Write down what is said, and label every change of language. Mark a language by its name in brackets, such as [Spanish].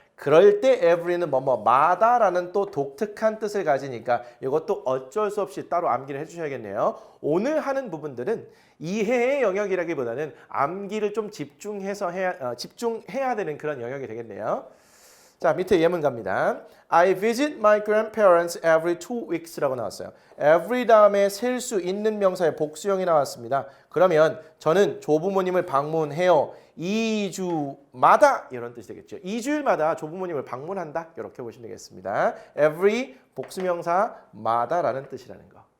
[Korean] 그럴 때 every는 뭐뭐마다라는 또 독특한 뜻을 가지니까 이것도 어쩔 수 없이 따로 암기를 해주셔야겠네요. 오늘 하는 부분들은 이해의 영역이라기보다는 암기를 좀 집중해야 되는 그런 영역이 되겠네요. 자, 밑에 예문 갑니다. [English] I visit my grandparents every 2 weeks라고 [Korean] 나왔어요. every 다음에 셀 수 있는 명사의 복수형이 나왔습니다. 그러면 저는 조부모님을 방문해요. 2주마다 이런 뜻이 되겠죠. 2주일마다 조부모님을 방문한다. 이렇게 보시면 되겠습니다. every 복수명사마다라는 뜻이라는 거.